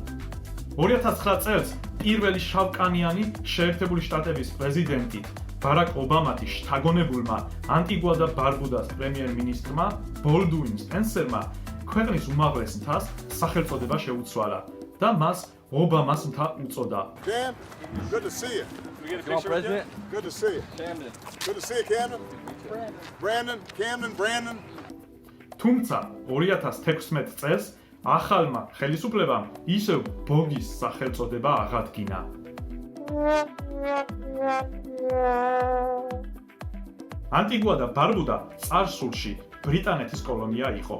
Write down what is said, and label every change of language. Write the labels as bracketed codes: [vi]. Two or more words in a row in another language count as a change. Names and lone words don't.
[ka] 2009 წელს პირველი შავკანიანი შეერთებული შტატების პრეზიდენტი ბარაკ ობამათი შთაგონებულმა ანტიგუა და ბარბუდას პრემიერ-მინისტრმა ბოლდუინ სპენსერმა ქვეყნის უმაღლეს მთას სახელწოდება შეუცვალა და მას ობამას მთა უწოდა. [en] Cam, good to see you. Come on, President. Good to see you. Camden. Good to see you, Camden. Brandon. [ka] თუმცა 2016 წელს ახალმა ხელისუფლებამ ისევ ბოგის სახელწოდება აღადგინა. ანტიგუა და ბარბუდა წარსულში ბრიტანეთის კოლონია იყო.